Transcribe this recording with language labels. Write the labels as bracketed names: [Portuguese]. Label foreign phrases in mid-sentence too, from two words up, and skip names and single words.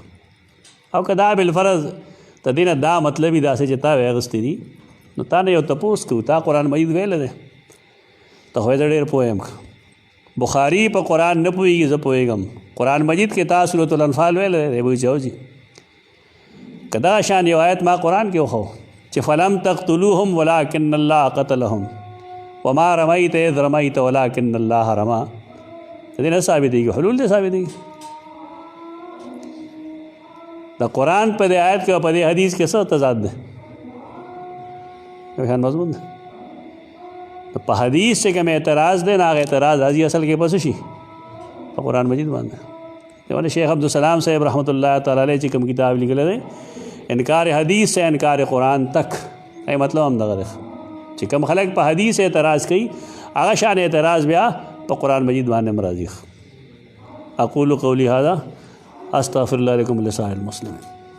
[Pashto] او که دا بالفرض د دې نه دا مطلب یې داسې چې تا وې اخیستې دي نو تا نه یو تپوس کوو، تا قرآن مجید ویلی دی، ته خو یې زه ډېر پوه یم. بخاري په قرآن نه پوهېږي، زه پوهېږم. قرآن مجید کې تا سورة الانفال ویلی دی، ابو جوزي که دغه شان یو آیت ما قرآن کې وښو چې [Arabic] فلم تقتلوهم ولکن الله قتلهم وما رمیت اذ رمیت ولکن الله رما، [Pashto] د دې نه ثابتېږي، حلول دې ثابتېږي. د قرآن په دې آیت کې او په دې حدیث کې څه تضاد دی؟ یو شان مضمون دی. په حدیث چې کوم اعتراض دی نه هغه اعتراض راځي اصل کې پس شي په قرآن مجید باندې. دیوانه شیخ عبدالسلام صاحب [Arabic] رحمۃ اللہ تعالی علیہ [Pashto] چې کوم کتاب لیکلی دی انکار حدیث سے انکار قرآن تک، ای مطلب هم دغه دی چې کوم خلک په حدیث اعتراض کوي هغه شان اعتراض بیا په قرآن مجید باندې هم راځي. [Arabic] اقول قولی هذا استغفر الله لكم ولسائر المسلمين.